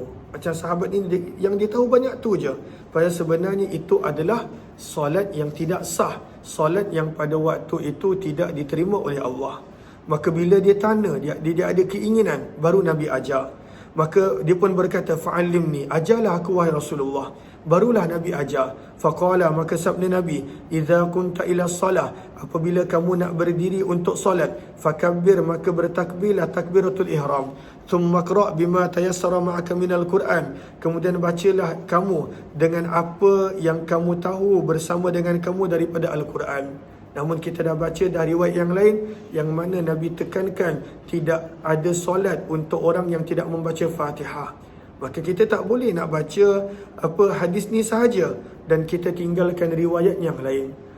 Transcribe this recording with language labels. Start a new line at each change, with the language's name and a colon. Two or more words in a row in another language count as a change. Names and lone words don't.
Malay: Macam sahabat ini, yang dia tahu banyak tu je. Padahal sebenarnya itu adalah solat yang tidak sah, solat yang pada waktu itu tidak diterima oleh Allah. Maka bila dia tanya, dia ada keinginan, baru Nabi ajar. Maka dia pun berkata, fa'allimni, ajarlah aku wahai Rasulullah. Barulah Nabi ajar. Faqala, maka sabda Nabi,
Arabic: إذا كنت إلى صلاة,
Malay: apabila kamu nak berdiri untuk solat, fakabbir, maka bertakbirlah takbiratul ihram.
Arabic: ثم اقرأ بما تيسر معك من القرآن,
Malay: kemudian bacalah kamu dengan apa yang kamu tahu bersama dengan kamu daripada Al-Quran. Namun kita dah baca dari riwayat yang lain, yang mana Nabi tekankan tidak ada solat untuk orang yang tidak membaca Fatihah. Maka kita tak boleh nak baca hadis ni sahaja dan kita tinggalkan riwayat yang lain.